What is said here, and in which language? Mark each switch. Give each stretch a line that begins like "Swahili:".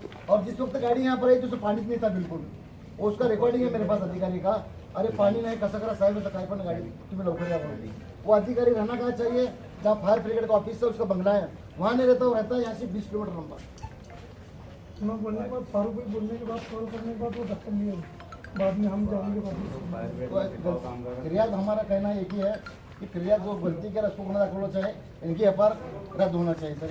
Hindi: और जिस वक्त गाड़ी यहाँ पर आई तो पानी नहीं था बिल्कुल, और उसका रिकॉर्डिंग है मेरे पास अधिकारी का।
Marathi: अरे पाणी नाही कसं करा साहेब, तर काय पण गाडी तुम्ही लवकर या बोलती।
Hindi: वो अधिकारी रहना कहाँ चाहिए, जहाँ फायर ब्रिगेड का ऑफिस है उसका बंगला है, वहाँ नहीं रहता। वो रहता है यहाँ से 20 किलोमीटर लंबा। मैं बोलने के बाद फारूक भाई बोलने के बाद कॉल करने के बाद वो दफ्तर नहीं है, बाद में हम जाएंगे वापस। फिरियाद हमारा कहना एक ही है कि फिरियाद जो गलती के उसको गुना दाखिल होना चाहिए, इनकी एफआईआर रद्द होना चाहिए सर।